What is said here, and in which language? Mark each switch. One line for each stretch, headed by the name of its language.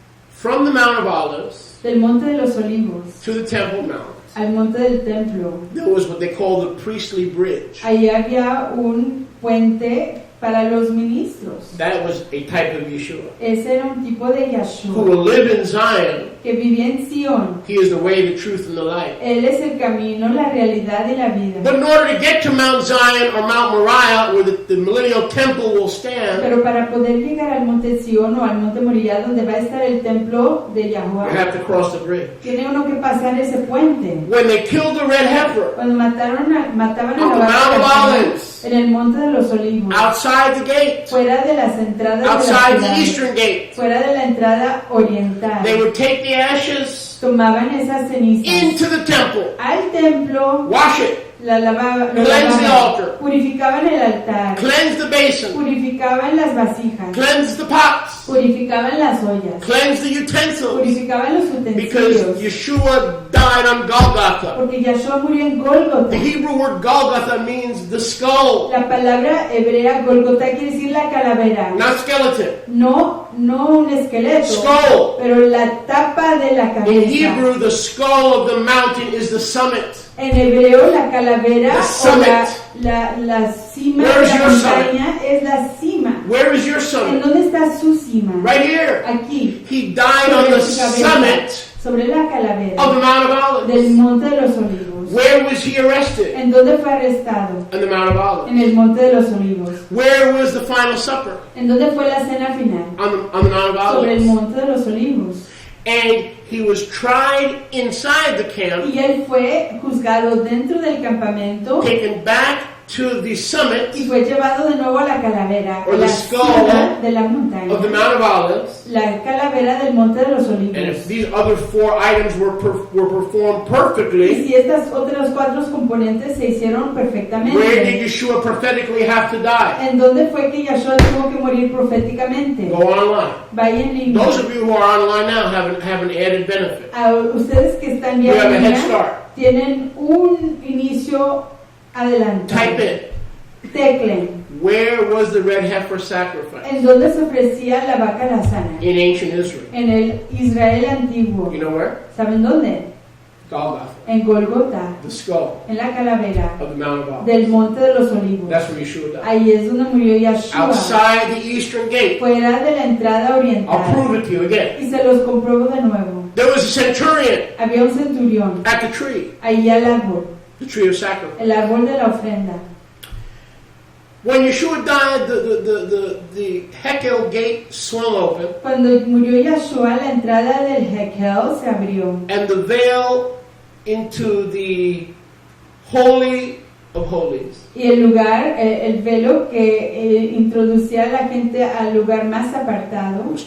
English: From the Mount of Olives
Spanish: Del Monte de los Olivos
English: to the Temple Mount,
Spanish: al Monte del Templo,
English: there was what they call the priestly bridge.
Spanish: allí había un puente para los ministros.
English: That was a type of Yeshua,
Spanish: Ese era un tipo de
English: who
Spanish: Yahshua
English: will live in Zion
Spanish: que vivía en Sion.
English: He is the way, the truth, and the life.
Spanish: Él es el camino, la realidad y la vida.
English: But in order to get to Mount Zion or Mount Moriah, where the millennial temple will stand,
Spanish: Pero para poder llegar al monte Sion o al monte Moriah, donde va a estar el templo de
English: we
Spanish: Yahuwah,
English: have to cross the bridge.
Spanish: tiene uno que pasar ese puente.
English: When they killed the red heifer
Spanish: Cuando mataban a
English: on
Spanish: la
English: the
Spanish: vaca
English: Mount of
Spanish: campesina
English: Olives,
Spanish: en el monte de los olivos,
English: outside the gate,
Spanish: fuera de las entradas de
English: outside
Spanish: la ciudad,
English: eastern gate,
Spanish: fuera de la entrada oriental,
English: they would take the ashes
Spanish: tomaban esas cenizas
English: into the temple,
Spanish: al templo,
English: wash it,
Spanish: la lavaban,
English: Cleanse the altar.
Spanish: purificaban el altar,
English: cleanse the basin,
Spanish: purificaban las vasijas,
English: cleanse the pots,
Spanish: purificaban las ollas,
English: cleanse the utensils,
Spanish: purificaban los
English: because
Spanish: utensilios,
English: Yeshua died on Golgotha.
Spanish: porque Yahshua murió en
English: The
Spanish: Gólgota.
English: Hebrew word Golgotha means the skull,
Spanish: La palabra hebrea Gólgota quiere decir la calavera,
English: not skeleton.
Spanish: no un esqueleto,
English: Skull.
Spanish: pero la tapa de la
English: In
Spanish: cabeza.
English: Hebrew, the skull of the mountain is the summit.
Spanish: En hebreo, la calavera
English: The
Spanish: o
English: summit.
Spanish: la cima
English: Where
Spanish: de
English: is
Spanish: la
English: your
Spanish: montaña es la cima.
English: Where is your
Spanish: ¿En
English: summit?
Spanish: dónde está su cima?
English: Right here.
Spanish: Aquí,
English: He died on
Spanish: sobre
English: the
Spanish: su cabeza,
English: summit
Spanish: sobre la calavera
English: of the Mount of
Spanish: del
English: Olives.
Spanish: monte de los olivos.
English: Where was he arrested?
Spanish: ¿En dónde fue arrestado?
English: On the Mount of
Spanish: En
English: Olives.
Spanish: el monte de los olivos.
English: Where was the final supper?
Spanish: ¿En dónde fue la cena final?
English: On the Mount of
Spanish: Sobre el
English: Olives.
Spanish: monte de los olivos.
English: And he was tried inside the camp,
Spanish: Y él fue juzgado dentro del campamento
English: taken back to the summit
Spanish: y fue llevado de nuevo a la calavera,
English: Or
Spanish: a
English: the
Spanish: la
English: skull
Spanish: cima de la
English: of the
Spanish: montaña,
English: Mount of Olives.
Spanish: la calavera del monte de los
English: And
Spanish: olivos.
English: if these other four items were performed
Spanish: Y
English: perfectly,
Spanish: si estas otras cuatro componentes se hicieron
English: where did
Spanish: perfectamente,
English: Yeshua prophetically have to die?
Spanish: ¿en dónde fue que Yahshua tuvo que morir proféticamente?
English: Go online.
Spanish: Vaya en línea.
English: Those of you who are online now have an added benefit.
Spanish: A ustedes que están
English: You
Spanish: ya
English: have a
Spanish: en
English: head
Spanish: línea,
English: start.
Spanish: tienen un inicio adelantado.
English: Type in,
Spanish: Teclen.
English: where was the red heifer sacrifice?
Spanish: ¿En dónde se ofrecía la vaca lazana?
English: In ancient Israel.
Spanish: En el Israel antiguo.
English: You know where?
Spanish: ¿Saben dónde?
English: Golgotha,
Spanish: En Gólgota,
English: the skull
Spanish: en la calavera
English: of the Mount of Olives.
Spanish: del monte de los olivos.
English: That's where Yeshua died.
Spanish: Ahí es donde murió Yahshua,
English: Outside the eastern gate.
Spanish: fuera de la entrada
English: I'll
Spanish: oriental.
English: prove it to you again.
Spanish: Y se los compruebo de nuevo.
English: There was a centurion
Spanish: Había un centurión
English: at the tree,
Spanish: ahí al árbol,
English: the tree of sacrifice.
Spanish: el árbol de la ofrenda.
English: When Yeshua died, the Hekel gate swung open,
Spanish: Cuando murió Yahshua, la entrada del Hekel se abrió
English: and the veil into the Holy of Holies
Spanish: y el lugar, el velo que introducía a la gente al lugar más apartado